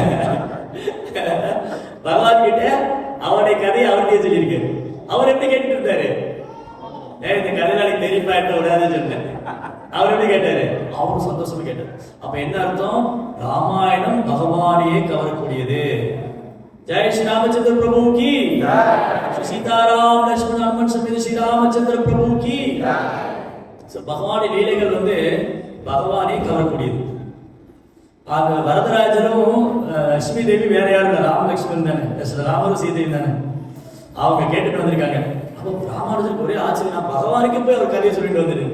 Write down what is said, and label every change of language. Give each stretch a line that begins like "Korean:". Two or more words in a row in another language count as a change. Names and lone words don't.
Tamil: பகவான் கிட்ட அவருடைய கதையை அவர்கிட்ட சொல்லியிருக்காரு. அவர் எப்படி கேட்டு இருந்தாரு? இந்த கதை நாளைக்கு தெரியுமா விடாதுன்னு சொன்னேன். அவர் எப்படி கேட்டாரு? அவரும் சந்தோஷமா கேட்டாரு. அப்ப என்ன அர்த்தம்? ராமாயணம் பகவானையே கவரக்கூடியது.
Hindi: जय श्री रामचंद्र प्रभु की, श्री सीताराम लक्ष्मण हनुमान समेत श्री रामचंद्र प्रभु की.
Tamil: பகவானுடைய லீலைகள் வந்து பகவானை கவரக்கூடியது. அந்த வரதராஜரும் லட்சுமி தேவி வேற யாரும் இல்லை, ராம லட்சுமணன் தானே, ராமரும் சீதையும் தானே. அவங்க கேட்டுட்டு வந்திருக்காங்க, அப்போ ராமானுஜருக்கு ஒரே ஆச்சரியம், நான் பகவானுக்கு போய் அவர் கதையை சொல்லிட்டு வந்துடுங்க.